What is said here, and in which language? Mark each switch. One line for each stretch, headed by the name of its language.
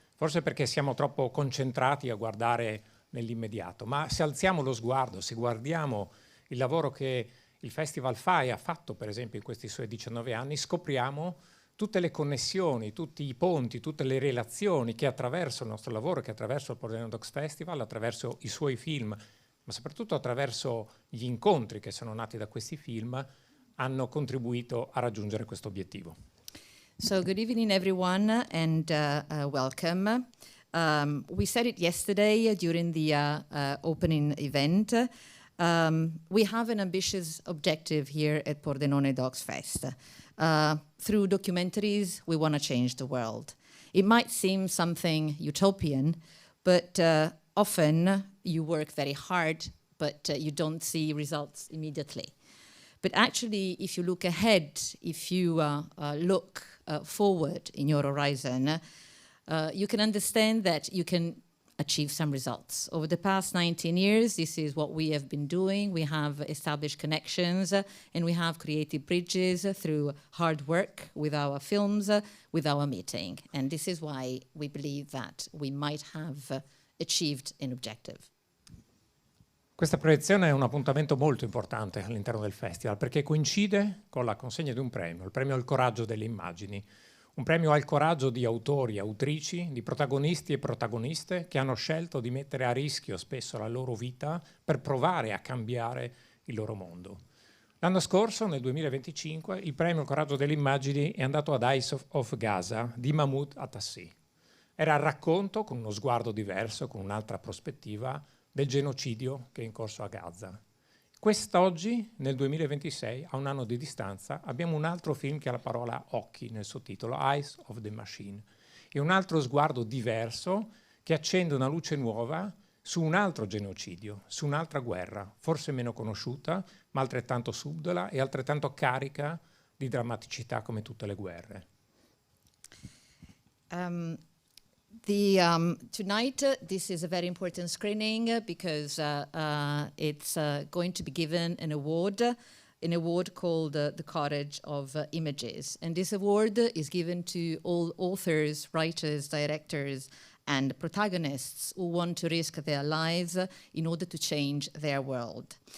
Italian: Forse perché siamo troppo concentrati a guardare nell'immediato, ma se alziamo lo sguardo, se guardiamo il lavoro che il Festival fa e ha fatto per esempio in questi suoi 19 anni, scopriamo tutte le connessioni, tutti i ponti, tutte le relazioni che attraverso il nostro lavoro, che attraverso il Pordenone Docs Festival, attraverso i suoi film, ma soprattutto attraverso gli incontri che sono nati da questi film, hanno contribuito a raggiungere questo obiettivo.
English: So good evening everyone and welcome. We said it yesterday during the opening event. We have an ambitious objective here at Pordenone Docs Fest. Through documentaries, we want to change the world. It might seem something utopian, but often you work very hard, but you don't see results immediately. But actually, if you look ahead, if you look forward in your horizon, you can understand that you can achieve some results. Over the past 19 years, this is what we have been doing. We have established connections and we have created bridges through hard work with our films, with our meeting. And this is why we believe that we might have achieved an objective.
Italian: Questa proiezione è un appuntamento molto importante all'interno del festival perché coincide con la consegna di un premio, il premio al coraggio delle immagini, un premio al coraggio di autori, autrici, di protagonisti e protagoniste che hanno scelto di mettere a rischio spesso la loro vita per provare a cambiare il loro mondo. L'anno scorso, nel 2025, il premio al coraggio delle immagini è andato ad Eyes of Gaza di Mahmoud Atassi. Era il racconto, con uno sguardo diverso, con un'altra prospettiva, del genocidio che è in corso a Gaza. Quest'oggi, nel 2026, a un anno di distanza, abbiamo un altro film che ha la parola occhi nel suo titolo, Eyes of the Machine, e un altro sguardo diverso che accende una luce nuova su un altro genocidio, su un'altra guerra, forse meno conosciuta, ma altrettanto subdola e altrettanto carica di drammaticità come tutte le guerre.
English: Tonight, this is a very important screening because it's going to be given an award called the Courage of Images. And this award is given to all authors, writers, directors, and protagonists who want to risk their lives in order to change their world.